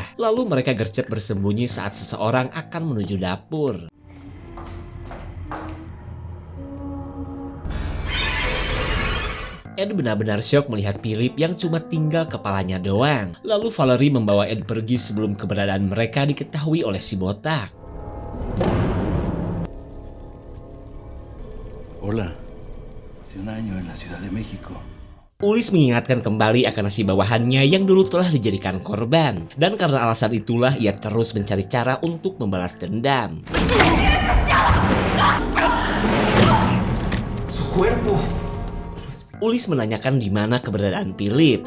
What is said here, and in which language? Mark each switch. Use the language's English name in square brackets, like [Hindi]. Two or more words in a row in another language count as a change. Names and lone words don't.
[Indonesian] Lalu mereka gercep bersembunyi saat seseorang akan menuju dapur. Ed benar-benar syok melihat Philip yang cuma tinggal kepalanya doang. Lalu Valerie membawa Ed pergi sebelum keberadaan mereka diketahui oleh si botak. [Spanish] Hola. Hace un año en la Ciudad de México. [Indonesian] Ulis mengingatkan kembali akan nasib bawahannya yang dulu telah dijadikan korban. Dan karena alasan itulah ia terus mencari cara untuk membalas dendam. Ulis menanyakan di mana keberadaan Philip.